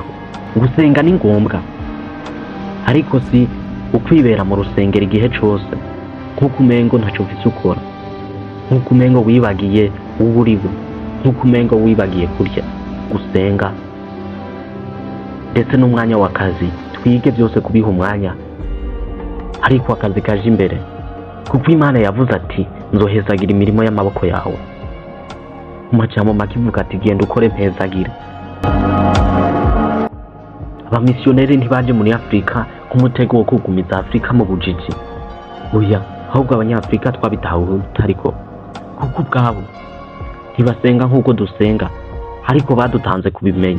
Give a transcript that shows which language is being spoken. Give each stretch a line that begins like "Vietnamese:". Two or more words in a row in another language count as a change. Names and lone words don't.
Rundi: Gusenga ni ngombwa, ariko si ukwibera mu rusengero igihe cyose nk'uko umengo ntacyo ufise ukora, nk'uko umengo wibagiye uburiwe, nk'uko umengo wibagiye kurya. Gusenga ndetse n'umwanya w'akazi, twige byose kubiha umwanya, ariko akazi kaje imbere, kuko Imana yavuze ati nzohezagira imirimo y'amaboko yawe. Mu majambo make ivuga ati genda ukore mpezagire. Abamisiyoneri ntibaje muri Afurika nk'umutego wo kugumiza Afurika mu bujiji. Oya, ahubwo Abanyafurika twabitahuye ariko kuko ubwabo ntibasenga nk'uko dusenga, ariko badutanze kubimenya.